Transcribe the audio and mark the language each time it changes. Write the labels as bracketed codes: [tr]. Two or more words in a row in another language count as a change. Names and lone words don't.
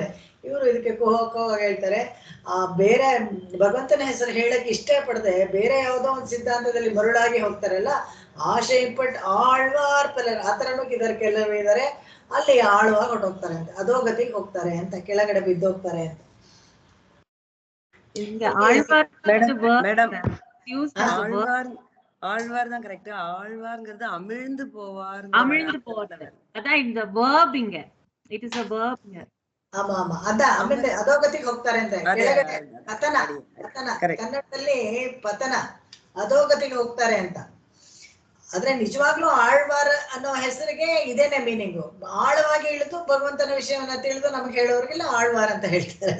[kn] ಇವರು ಇದಕ್ಕೆ ಕೋಹಕವಾಗಿ ಹೇಳ್ತಾರೆ. ಬೇರೆ ಭಗವಂತನ ಹೆಸರು ಹೇಳಕ್ಕೆ ಇಷ್ಟಪಡದೆ ಬೇರೆ ಯಾವುದೋ ಒಂದು ಸಿದ್ಧಾಂತದಲ್ಲಿ ಮರುಳಾಗಿ ಹೋಗ್ತಾರಲ್ಲ, [ta] ஆசைப்பட்டு ஆழ்வார் பலர் [kn] ಆ ಥರನೂ ಇದ್ದಾರೆ. ಕೆಲವರು ಇದ್ದಾರೆ ಅಲ್ಲಿ ಆಳ್ವಾಗಿ ಹೊಟ್ಟೋಗ್ತಾರೆ ಅಂತ, ಅಧೋಗತಿಗೆ ಹೋಗ್ತಾರೆ ಅಂತ, ಕೆಳಗಡೆ ಬಿದ್ದೋಗ್ತಾರೆ ಅಂತ. [ta] ஆழ்வார் தான் கரெக்ட். ஆழ்வார்ங்கிறது அமிழ்ந்து போவார். அதான் இந்த verb இங்க. [en] It is a verb here. [ta] ஆமா ஆமா, [kn] ಆಮೇಲೆ ಅಧೋಗತಿಗೆ ಹೋಗ್ತಾರೆ ಅಂತ. ಕೆಳಗಡೆ ಪತನ, ಕನ್ನಡದಲ್ಲಿ ಪತನ, ಅಧೋಗತಿಗೆ ಹೋಗ್ತಾರೆ ಅಂತ. ಆದ್ರೆ ನಿಜವಾಗ್ಲೂ ಆಳ್ವಾರ್ ಅನ್ನೋ ಹೆಸರಿಗೆ ಇದೇನೆ ಮೀನಿಂಗು. ಆಳವಾಗಿ ಇಳಿದು ಭಗವಂತನ ವಿಷಯವನ್ನ ತಿಳಿದು ನಮ್ಗೆ ಹೇಳೋರಿಗೆಲ್ಲ ಆಳ್ವಾರ್ ಅಂತ ಹೇಳ್ತಾರೆ.